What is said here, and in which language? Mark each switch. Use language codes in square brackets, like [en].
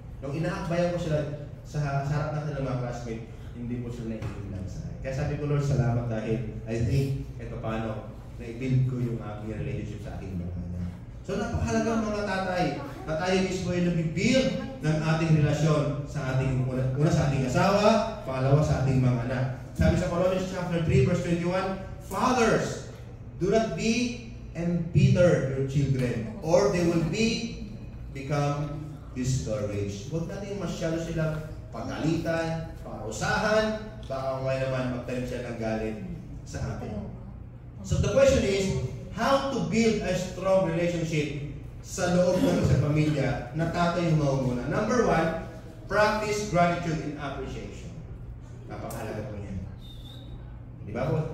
[tl] Nung inaakbayan ko sila sa harap natin ng mga classmate, hindi po sila naiilang sa akin. Kaya sabi ko, Lord, salamat dahil [en] I think, [tl] ito paano, na-build ko yung aking relationship sa aking mga anak. So napakahalagang mga tatay, na tayo mismo ay nabibuild ng ating relasyon sa ating, una sa ating asawa, pangalawa sa ating mga anak. Sabi sa [en] Colossians chapter 3, verse 21, Fathers, do not be embitter your children, or they will become discouraged. [tl] Huwag natin masyado silang pagalitan, parusahan, baka may naman magtanim siya ng galit sa atin. [en] So the question is, how to build a strong relationship [tl] sa loob ng sa pamilya na tatay yung maumuna. [en] Number 1, practice gratitude and appreciation. [tl] Napakahalaga po niyan. Di ba po?